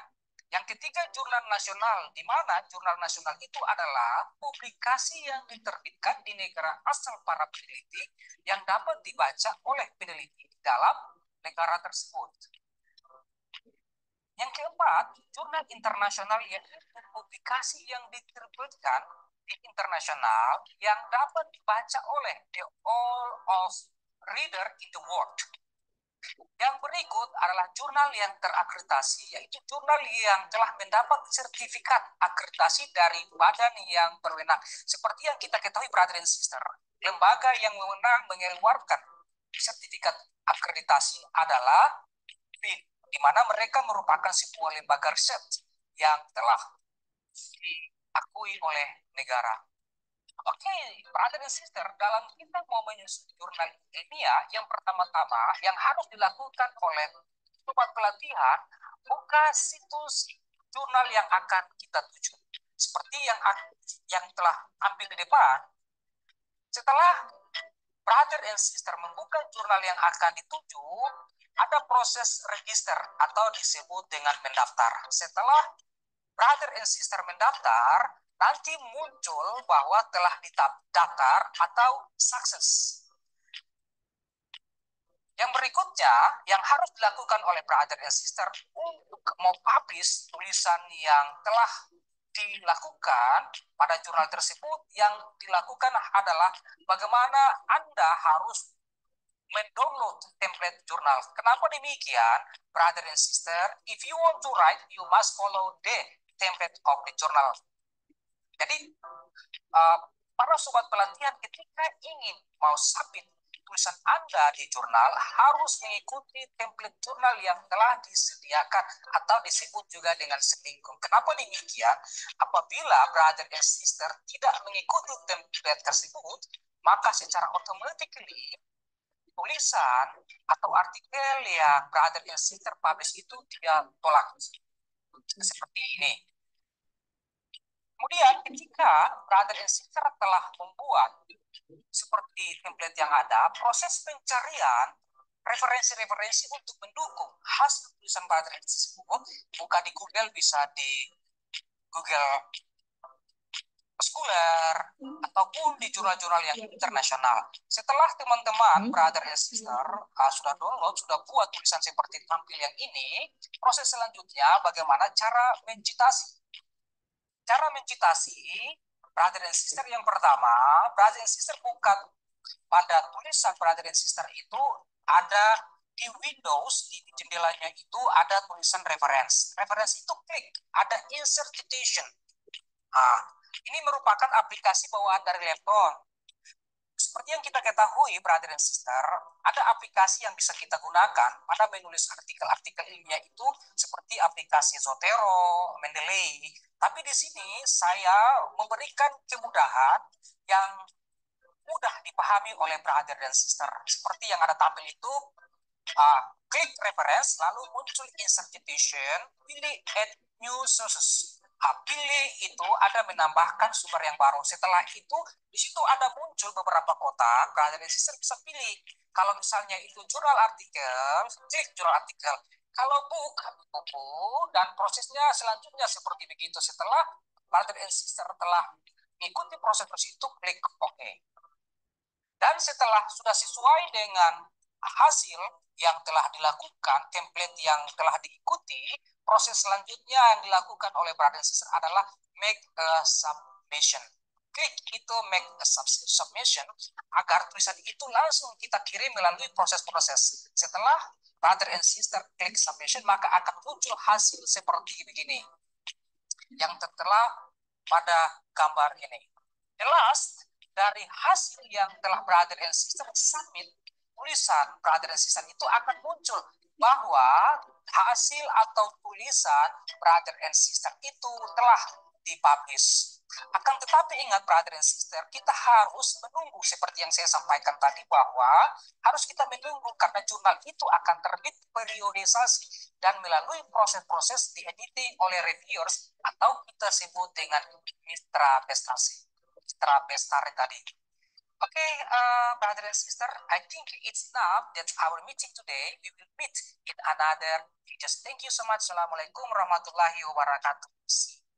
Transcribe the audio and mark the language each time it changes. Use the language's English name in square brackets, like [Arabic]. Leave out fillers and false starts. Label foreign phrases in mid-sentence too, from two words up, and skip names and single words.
[Indonesian] Yang ketiga, jurnal nasional, di mana jurnal nasional itu adalah publikasi yang diterbitkan di negara asal para peneliti yang dapat dibaca oleh peneliti di dalam negara tersebut. Yang keempat, jurnal internasional yaitu publikasi yang diterbitkan di internasional yang dapat dibaca oleh [English] the all of reader in the world. [Indonesian] Yang berikut adalah jurnal yang terakreditasi, yaitu jurnal yang telah mendapat sertifikat akreditasi dari badan yang berwenang. Seperti yang kita ketahui, [English] brother and sister, [Indonesian] lembaga yang mewenang mengeluarkan sertifikat akreditasi adalah BIN, di mana mereka merupakan sebuah lembaga riset yang telah diakui oleh negara. Oke, brother dan sister, dalam kita mau menyusun jurnal ilmiah, yang pertama-tama yang harus dilakukan oleh sobat pelatihan, buka situs jurnal yang akan kita tuju. Seperti yang telah ambil di depan, setelah [English] brother and sister [Indonesian] membuka jurnal yang akan dituju, ada proses register atau disebut dengan mendaftar. Setelah [English] brother and sister [Indonesian] mendaftar, nanti muncul bahwa telah didaftar atau sukses. Yang berikutnya, yang harus dilakukan oleh [English] brother and sister [Indonesian] untuk mempublish tulisan yang telah dilakukan pada jurnal tersebut, yang dilakukan adalah bagaimana Anda harus mendownload template jurnal. Kenapa demikian, [English] brother and sister? If you want to write, you must follow the template of the journal. [Indonesian] Jadi, para sobat pelatihan ketika ingin mau submit tulisan Anda di jurnal, harus mengikuti template jurnal yang telah disediakan atau disebut juga dengan selingkuh. Kenapa demikian? Apabila [English] brother and sister [Indonesian] tidak mengikuti template tersebut, maka secara automatically tulisan atau artikel yang [English] brother and sister [Indonesian] publish itu dia tolak. Seperti ini. Kemudian ketika [English] brother and sister [Indonesian] telah membuat seperti template yang ada, proses pencarian referensi-referensi untuk mendukung hasil tulisan brother and sister buka di Google, bisa di Google Scholar ataupun di jurnal-jurnal yang internasional. Setelah teman-teman [English] brother and sister [Indonesian] sudah download, sudah buat tulisan seperti tampil yang ini, proses selanjutnya bagaimana cara mencitasi. Cara mencitasi [English] brother and sister [Indonesian] yang pertama, [English] brother and sister [Indonesian] buka pada tulisan [English] brother and sister [Indonesian] itu ada di Windows, di jendelanya itu ada tulisan reference. Reference itu klik, ada [English] insert citation. [Indonesian] Ini merupakan aplikasi bawaan dari laptop. seperti yang kita ketahui, [English] brother and sister, [Indonesian] ada aplikasi yang bisa kita gunakan pada menulis artikel-artikel ilmiah itu seperti aplikasi Zotero, Mendeley. Tapi di sini saya memberikan kemudahan yang mudah dipahami oleh brother dan sister. Seperti yang ada tampil itu, klik reference, lalu muncul [English] insert citation, [Indonesian] pilih [English] add new sources. [Indonesian] Pilih itu ada menambahkan sumber yang baru. Setelah itu, di situ ada muncul beberapa kotak, brother dan sister bisa pilih. Kalau misalnya itu jurnal artikel, klik jurnal artikel. Kalau buku, dan prosesnya selanjutnya seperti begitu. Setelah [English] brother and sister [Indonesian] telah mengikuti proses itu, klik OK. Dan setelah sudah sesuai dengan hasil yang telah dilakukan, template yang telah diikuti, proses selanjutnya yang dilakukan oleh [English] brother and sister [Indonesian] adalah [English] make a submission. [Indonesian] Klik itu [English] make a submission [Indonesian] agar tulisan itu langsung kita kirim melalui proses-proses. Setelah [English] brother and sister [Indonesian] klik submission, maka akan muncul hasil seperti begini yang tertera pada gambar ini. Jelas, dari hasil yang telah [English] brother and sister [Indonesian] submit, tulisan [English] brother and sister [Indonesian] itu akan muncul bahwa hasil atau tulisan [English] brother and sister [Indonesian] itu telah dipublish. Akan tetapi ingat [English] brother and sister, [Indonesian] kita harus menunggu seperti yang saya sampaikan tadi bahwa harus kita menunggu karena jurnal itu akan terbit periodisasi dan melalui proses-proses di-editing oleh reviewers atau kita sebut dengan mitra prestasi. Tadi. [English] Okay, brother and sister, I think it's enough that our meeting today. We will meet in another videos. Thank you so much. [Arabic] السلام عليكم ورحمة الله وبركاته.